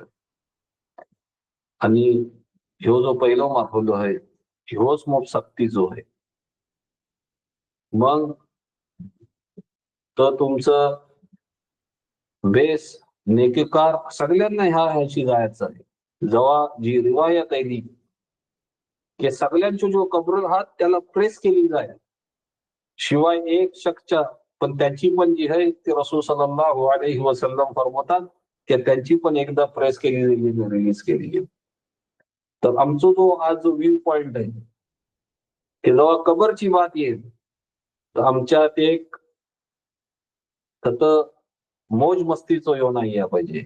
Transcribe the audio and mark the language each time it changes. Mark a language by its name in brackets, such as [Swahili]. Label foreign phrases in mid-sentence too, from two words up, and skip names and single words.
[Marathi] आणि ह्यो जो पहिलो मार्ग आहे ह्योच मग सक्ती जो आहे मग तर तुमचं बेस नेकेकार सगळ्यांना ह्याची जायचं आहे. जेव्हा जी रिवायत आहे ती की सगळ्यांचे जो कब्र हात त्याला प्रेस केली जाय, शिवाय एक शख्सच्या पण त्याची पण जी आहे ती रसूल [Arabic] صلى الله عليه وسلم [Marathi] फरमातात की त्यांची पण एकदा प्रेस केली गेली, रिलीज केली गेली. तर आमचा जो आज जो [English] view point [Marathi] आहे की जेव्हा कबरची बात येईल तर आमच्यात एक सत मौज मस्तीचो ह्यो नाही या पाहिजे.